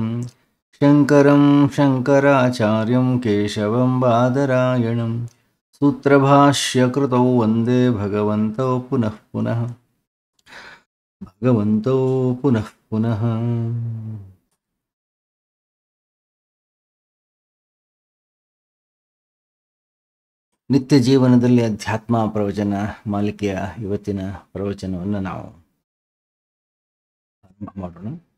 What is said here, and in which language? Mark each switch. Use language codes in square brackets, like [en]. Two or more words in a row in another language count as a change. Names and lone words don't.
[sa] शङ्करं शङ्कराचार्यं केशवं बादरायणं सूत्रभाष्यकृतौ वन्दे भगवन्तौ पुनः पुनः भगवन्तौ पुनः पुनः। [kn] ನಿತ್ಯ ಜೀವನದಲ್ಲಿ ಅಧ್ಯಾತ್ಮ ಪ್ರವಚನ ಮಾಲಿಕೆಯ ಇವತ್ತಿನ ಪ್ರವಚನವನ್ನು ನಾವು ಆರಂಭ ಮಾಡೋಣ.